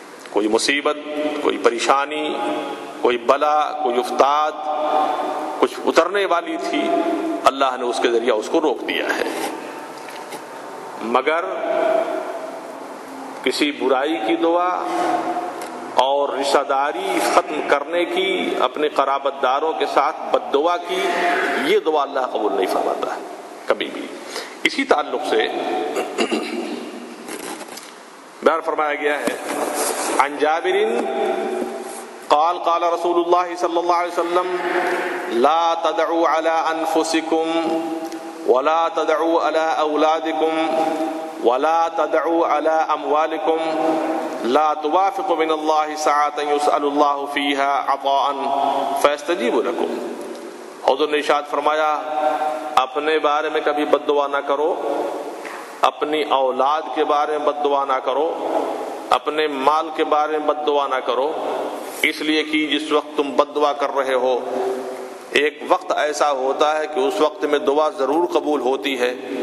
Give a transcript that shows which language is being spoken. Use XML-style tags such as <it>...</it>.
<ur>کوئی مصیبت، کوئی پریشانی، کوئی بلا، کوئی افتاد کچھ اترنے والی تھی، اللہ نے اس کے ذریعہ اس کو روک دیا ہے. مگر کسی برائی کی دعا اور رشتہ داری ختم کرنے کی، اپنے قرابت داروں کے ساتھ بد دعا کی، یہ دعا اللہ قبول نہیں فرماتا ہے کبھی بھی. اسی تعلق سے بیان فرمایا گیا ہے</ur> <ar>عن جابر قال قال رسول اللہ صلی اللہ علیہ وسلم لا تدعوا على انفسكم ولا تدعوا على اولادكم ولا تدعوا على اموالكم لا توافق من الله ساعة يسأل الله فيها عطاء فيستجيب لكم.</ar> <ur>حضور نے ارشاد فرمایا اپنے بارے میں کبھی بد دعا نہ کرو، اپنی اولاد کے بارے میں بد دعا نہ کرو، اپنے مال کے بارے میں بد دعا نہ کرو، اس لیے کہ جس وقت تم بد دعا کر رہے ہو ایک وقت ایسا ہوتا ہے کہ اس وقت میں دعا ضرور قبول ہوتی ہے.</ur>